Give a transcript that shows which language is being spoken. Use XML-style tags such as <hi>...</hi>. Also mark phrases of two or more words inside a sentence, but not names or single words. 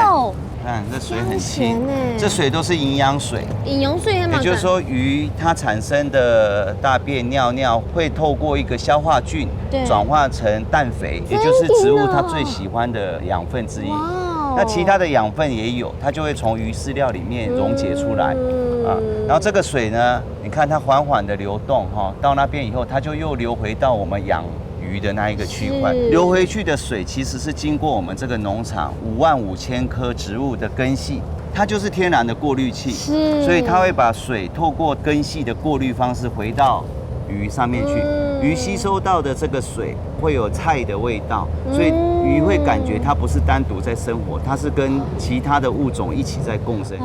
<zh>看這水很清，這水都是營養水。營養水，也就是說魚它產生的大便尿尿會透過一個消化菌轉化成氮肥，也就是植物它最喜歡的養分之一。那其他的養分也有，它就會從魚飼料裡面溶解出來啊。然後這個水呢，你看它緩緩的流動哈，到那邊以後，它就又流回到我們養魚的那一個區塊，流回去的水其實是經過我們這個農場55000棵植物的根系，它就是天然的過濾器，所以它會把水透過根系的過濾方式回到魚上面去，魚吸收到的這個水會有菜的味道，所以魚會感覺它不是單獨在生活，它是跟其他的物種一起在共生。</zh>